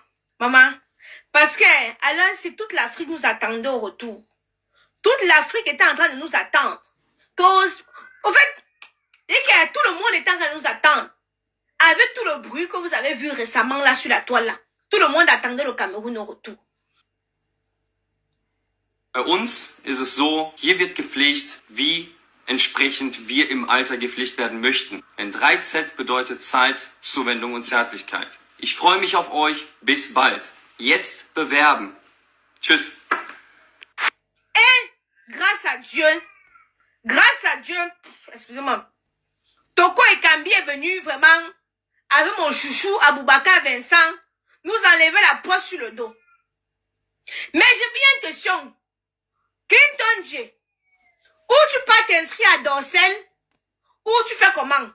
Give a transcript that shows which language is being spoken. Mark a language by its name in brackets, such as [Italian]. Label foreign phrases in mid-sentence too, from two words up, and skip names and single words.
[French] Maman, parce que alors, c'est toute l'Afrique nous attendait au retour. Toute l'Afrique était en train de nous attendre. En fait, tout le monde était en train de nous attendre. Avec tout le bruit que vous avez vu récemment là sur la toile là. Tout le monde attendait le Cameroun au retour. [German] Bei uns ist es so, hier wird gepflegt, wie entsprechend wir im Alter gepflegt werden möchten. Denn 3Z bedeutet Zeit, Zuwendung und Zärtlichkeit. Ich freue mich auf euch. Bis bald. Jetzt bewerben. Tschüss. [French] Et grâce à Dieu, excusez-moi, Toko Ekambi est venu vraiment avec mon chouchou Aboubakar Vincent, nous enlever la poisse sur le dos. Mais j'ai bien une question. Clinton J, où tu pars t'inscrire à Dorsel, ou tu fais comment?